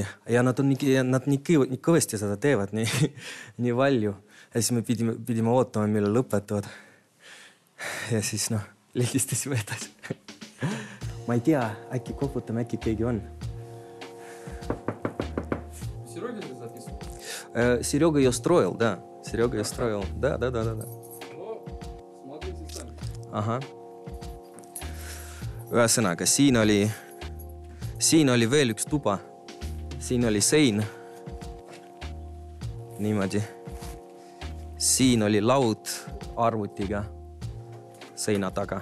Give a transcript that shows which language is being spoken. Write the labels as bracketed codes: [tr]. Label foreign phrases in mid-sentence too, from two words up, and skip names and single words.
[et] Ja nad nii kõvesti seda teevad, nii valju. Ja siis me pidime ootama, mille lõpetavad. Ja siis lindistasime edasi. Ma ei tea, äkki koputame, äkki keegi on. [ru] Серёга ты записывал? Серега ее строил, да. Серега ее строил. Да. Ну, смотрите сами. [et] Aha. Ühesõnaga, siin oli veel üks tuba. Siin oli sein. Niimoodi. Siin oli laud arvutiga seina taga.